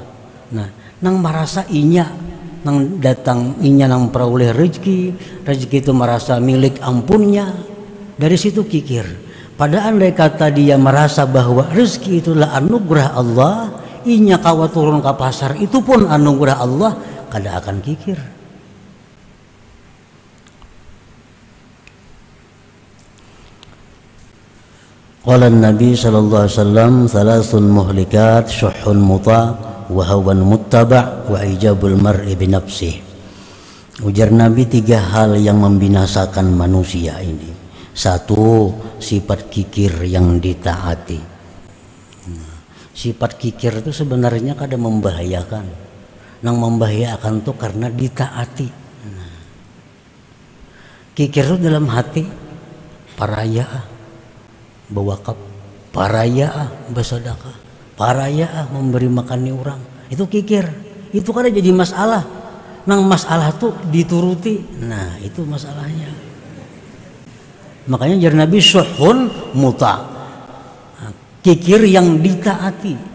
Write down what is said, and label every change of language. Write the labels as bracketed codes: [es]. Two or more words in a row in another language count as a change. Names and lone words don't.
[bjn] Nah, nang merasa inya, nang datang inya nang peroleh rezeki itu merasa milik ampunnya. Dari situ kikir. Pada andai kata dia merasa bahwa rezeki itulah anugerah Allah, inya kawa turun ke pasar itu pun anugerah Allah, kada akan kikir. [ar] قال النبي صلى الله عليه وسلم ثلاث مهلكات شح مطاع وهوى متبع وإعجاب المرء بنفسه." [bjn] Ujar Nabi, 3 hal yang membinasakan manusia ini. 1, sifat kikir yang ditaati. Sifat kikir itu sebenarnya kadang membahayakan. Nang membahayakan tuh karena ditaati. Kikir itu dalam hati, paraya, bewakaf, paraya, bersedekah, paraya, memberi makan orang. Itu kikir. Itu kadang jadi masalah. Nang masalah tuh dituruti. Nah itu masalahnya. Makanya jar Nabi [ar] شح مطاع', [bjn] kikir yang ditaati.